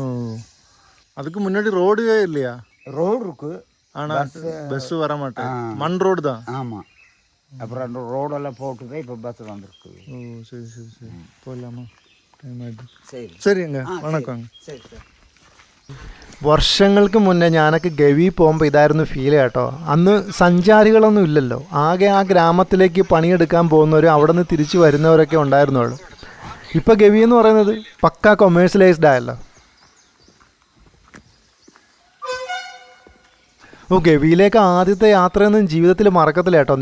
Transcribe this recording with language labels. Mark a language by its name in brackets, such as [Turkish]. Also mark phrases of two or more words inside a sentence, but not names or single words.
[Tamil] அதுக்கு முன்னாடி ரோடு இல்லையா? ரோடு இருக்கு, ஆனால் பஸ் வர மாட்டேன், மண் ரோடு தான். ஆமாம். அப்புறம் அந்த ரோடெல்லாம் போட்டு தான் இப்போ பஸ் வந்திருக்கு. ஓ சரி சரி சரி, போயிடலாமா? டைம் ஆகிட்டு. சரி சரிங்க, വണക്കം. சரி சார். [Malayalam] വർഷങ്ങൾക്ക് മുന്നേ ഞാനൊക്കെ ഗവി പോകുമ്പോൾ ഇതായിരുന്നു ഫീൽ കേട്ടോ. അന്ന് സഞ്ചാരികളൊന്നും ഇല്ലല്ലോ, ആകെ ആ ഗ്രാമത്തിലേക്ക് പണിയെടുക്കാൻ പോകുന്നവരും അവിടെ നിന്ന് തിരിച്ചു വരുന്നവരൊക്കെ ഉണ്ടായിരുന്നുള്ളൂ. ഇപ്പോൾ ഗവി എന്ന് പറയുന്നത് പക്കാ കൊമേഴ്സ്യലൈസ്ഡ് ആയല്ലോ. ഓ, ഗവിയിലേക്ക് ആദ്യത്തെ യാത്രയൊന്നും ജീവിതത്തിൽ മറക്കത്തില്ല കേട്ടോ.